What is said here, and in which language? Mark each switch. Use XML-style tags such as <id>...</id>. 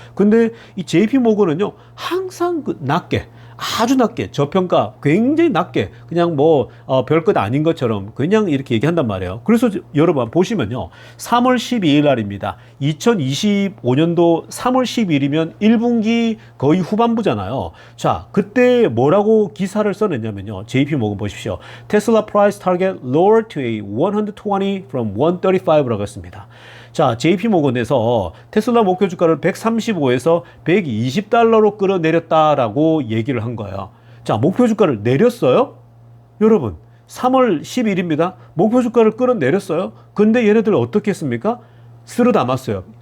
<ko>근데 이 JP 모건은요, 항상 낮게, 아주 낮게, 저평가 굉장히 낮게, 그냥 뭐 별것 아닌 것처럼 그냥 이렇게 얘기한단 말이에요. 그래서 여러분 보시면요, 3월 12일 날입니다. 2025년도 3월 12일이면 1분기 거의 후반부잖아요. 자, 그때 뭐라고 기사를 써냈냐면요, JP모건 보십시오.</ko> <en>테슬라 price target lower to a 120 from 135</en> <ko>라고 했습니다. 자, JP모건에서 테슬라 목표 주가를 135에서 120달러로 끌어내렸다라고 얘기를 한 거예요. 자, 목표 주가를 내렸어요? 여러분, 3월 10일입니다. 목표 주가를 끌어내렸어요? 근데 얘네들 어떻게 했습니까? 쓸어 담았어요.</ko>